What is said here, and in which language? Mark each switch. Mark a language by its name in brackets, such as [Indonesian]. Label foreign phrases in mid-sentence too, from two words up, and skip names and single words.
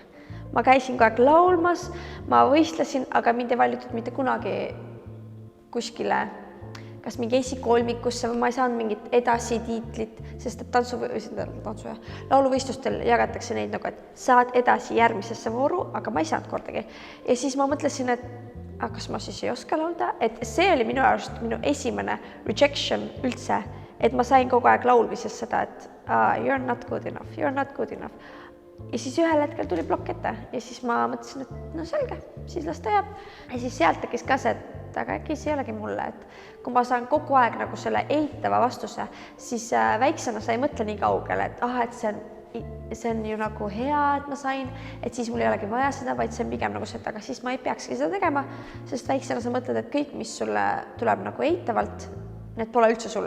[Estonian] Ma käisin kogu aeg laulmas, ma võistlesin, aga mind ei valitud mitte kunagi kuskile, kas mingi esikolmikusse või ma ei saanud mingit edasitiitlit, sest et lauluvõistlustel jagatakse neid nagu, et saad edasi järgmisesse vooru, aga ma ei saanud kordagi. Ja siis ma mõtlesin, et kas ma siis ei oska laulda, et see oli minu arust minu esimene rejection üldse, et ma sain kogu aeg laulmises seda, et [English] you're not good enough, you're not good enough. [Estonian] Ja siis ühel hetkel tuli plokk ette ja siis ma mõtlesin, et no selge, siis las ta jääb. Ja siis sealt tekkis ka see, et aga äkki see ei olegi mulle, et kui ma saan kogu aeg nagu selle eitava vastuse, siis väiksena sa ei mõtle nii kaugele, et et see on ju nagu hea, et ma sain, et siis mul ei olegi vaja seda, vaid see on pigem nagu see, et aga siis ma ei peakski seda tegema, sest väiksena sa mõtled, et kõik, mis sulle tuleb nagu eitavalt, need pole üldse sulle.